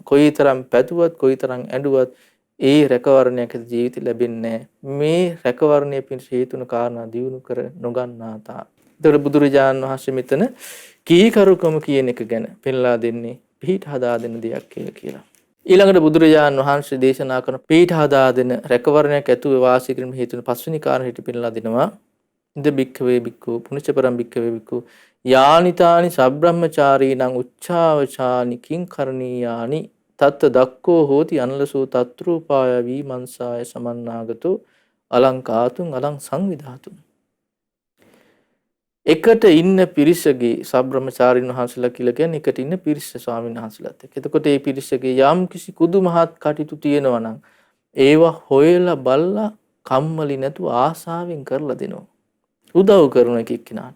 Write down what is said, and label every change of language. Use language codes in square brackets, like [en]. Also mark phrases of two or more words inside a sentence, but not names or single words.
[si] කොයිතරම් පැතුවත් කොයිතරම් ඇඬුවත් ඒ රැකවරණයක් ඇති ජීවිතය ලැබෙන්නේ මේ රැකවරණය පිණිස හේතු වෙන කාරණා දියුණු කර නොගන්නා තා. ඒතර බුදුරජාණන් වහන්සේ මෙතන කීකරුකම කියන එක ගැන පෙන්ලා දෙන්නේ පිහිට හදා දෙන දෙයක් කියලා. ඊළඟට බුදුරජාණන් වහන්සේ දේශනා කරන පිහිට හදා දෙන රැකවරණයක් ඇතුව වාසය කිරීම හේතු වෙන පස්වෙනි කාරණා හිට පෙන්ලා දෙනවා. [pi] ඉද බික්ඛවේ බික්ඛු පුනිච්චපරම් බික්ඛවේ බික්ඛු යානිතානි සබ්‍රහ්මචාරීනං උච්චාවචානි කිං කරණීයානි තත්ත දක්කෝ හෝති අනලසෝ තත්රූපාය වීමංසාය සමන්නාගතෝ අලංකාතුං අලං සංවිධාතුං. [si] එකට ඉන්න පිරිසගේ සබ්‍රහ්මචාරීන් වහන්සේලා කියලා කියන්නේ එකට ඉන්න පිරිස ස්වාමීන් වහන්සේලාත් එක්ක. එතකොට මේ පිරිසගේ යම් කිසි කුදු මහත් කටයුතු තියෙනවා නම් ඒවා හොයලා බලලා කම්මැලි නැතුව ආසාවෙන් කරලා දෙනවා. උදව් කරන එක එක්කිනාට.